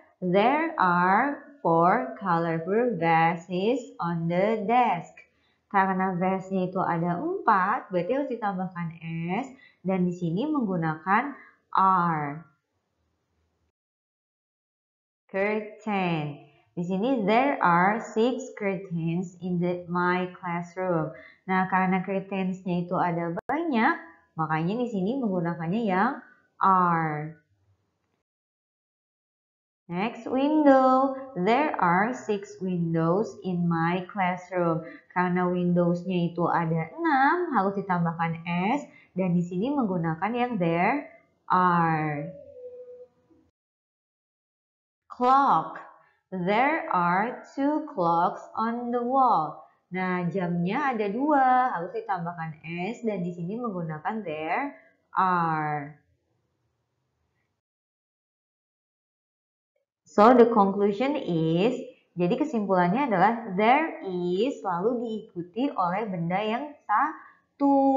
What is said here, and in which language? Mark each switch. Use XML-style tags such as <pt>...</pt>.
<en>There are 4 colorful vases on the desk.</en> <id>Karena vase-nya itu ada 4, berarti harus ditambahkan s, dan di sini menggunakan are.</id> <en>Curtain.</en> <id>Di sini</id> <en>there are 6 curtains in my classroom.</en> <id>Nah, karena curtains-nya itu ada banyak, makanya di sini menggunakannya yang are.</id> <en>Next, window. There are 6 windows in my classroom.</en> <id>Karena windows-nya itu ada 6, harus ditambahkan s, dan di sini menggunakan yang there are.</id> <en>Clock. There are 2 clocks on the wall.</en> <id>Nah, jamnya ada 2, harus ditambahkan s, dan di sini menggunakan there are.</id> <en>So, the conclusion is,</en> <id>jadi kesimpulannya adalah there is selalu diikuti oleh benda yang satu.</id>